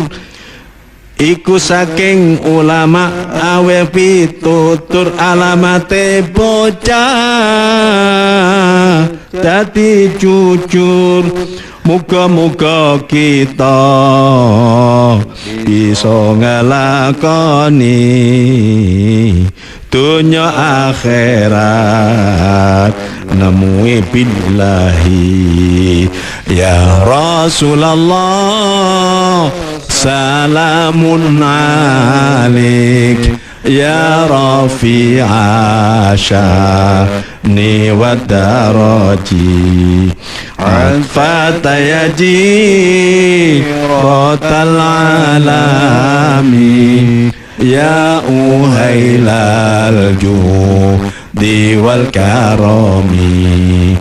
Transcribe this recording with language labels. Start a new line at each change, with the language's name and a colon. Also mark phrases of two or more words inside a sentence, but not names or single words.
Javanese: Iku saking ulama awe pitutur alamate bocah dadi jujur. Muga-muga kita bisa ngelakoni dunya akhirat nemui billahi.
Arabic: يا رسول الله سلام عليك يا رفيع الشأن والدرج عطفة يا جيرة العلم يا أهيل الجود والكرم.